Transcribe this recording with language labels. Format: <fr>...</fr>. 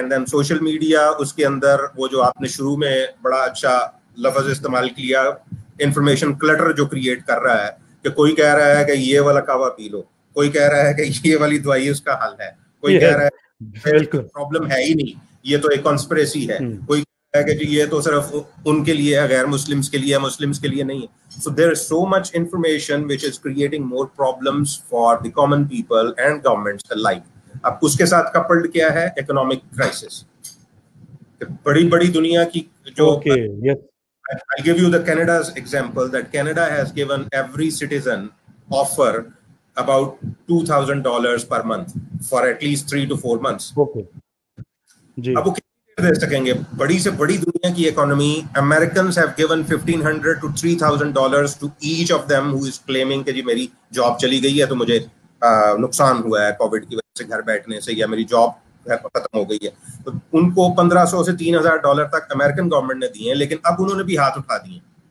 <hi>And then social media, उसके अंदर वो जो आपने शुरू में बड़ा अच्छा लफ्ज इस्तेमाल किया, इंफॉर्मेशन क्लटर जो क्रिएट कर रहा है, कि कोई कह रहा है कि ये वाला कावा पी लो, कोई कह रहा है कि ये वाली दवाई उसका हल है, कोई कह रहा है प्रॉब्लम है ही नहीं, ये तो एक कॉन्स्पिरेसी है, कोई कह रहा है कि ये तो सिर्फ उनके लिए है, गैर मुस्लिम्स के लिए है, मुस्लिम्स के लिए नहीं है।</hi> <en>So there is so much information which is creating more problems for the common people and governments alike.</en> <hi>अब उसके साथ कपल्ड क्या है? Economic crisis. बड़ी बड़ी दुनिया की जो</hi> <en>I'll give you the Canada's example, that Canada has given every citizen offer about $2,000 per month for at least 3 to 4 months. Okay.</en> <hi>जी. अब वो कितने दे सकेंगे? बड़ी से बड़ी दुनिया की economy,</hi> <en>Americans have given $1,500 to $3,000 to each of them who is claiming</en> <hi>कि जी मेरी जॉब चली गई है, तो मुझे नुकसान हुआ है कोविड की वजह से घर बैठने से, या मेरी जॉब खत्म हो गई है। तो उनको $1,500 से $3,000 तक अमेरिकन गवर्नमेंट ने दिए हैं, लेकिन अब उन्होंने भी हाथ उठा दिए।</hi>